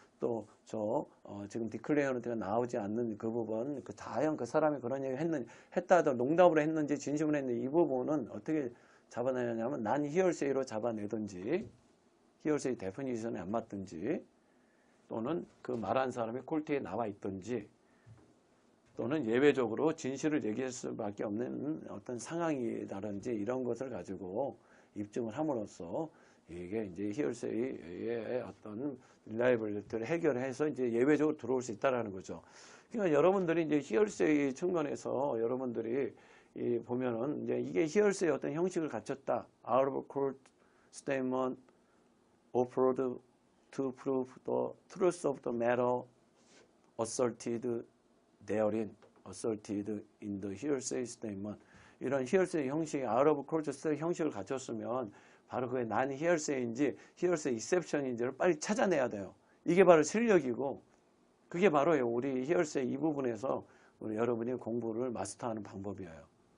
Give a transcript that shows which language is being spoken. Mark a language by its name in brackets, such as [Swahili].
[Korean] 또 지금 디클레어런트가 나오지 않는 그 부분, 과연 그 사람이 그런 얘기 했다 하더라도 농담으로 했는지 진심으로 했는지 이 부분은 어떻게 잡아내냐면 난 히얼세이로 잡아내든지 히얼세이 데피니션에 안 맞든지 또는 그 말한 사람이 콜트에 나와 있든지 또는 예외적으로 진실을 얘기할 수밖에 없는 어떤 상황이라든지 이런 것을 가지고 입증을 함으로써 이게 이제 히어세이의 어떤 릴라이블리티를 해결해서 이제 예외적으로 들어올 수 있다라는 거죠. 그러니까 여러분들이 이제 히어세이 측면에서 여러분들이 보면은 이제 이게 히어세이 어떤 형식을 갖췄다. [English] Out of court statement offered to prove the truth of the matter asserted therein, asserted in the hearsay statement. [Korean] 이런 히어세이 형식이 out of court 형식을 갖췄으면 바로 그게 난 히어세이인지 히어세이 익셉션인지를 빨리 찾아내야 돼요. 이게 바로 실력이고 그게 바로 우리 히어세이 이 부분에서 우리 여러분이 공부를 마스터하는 방법이에요.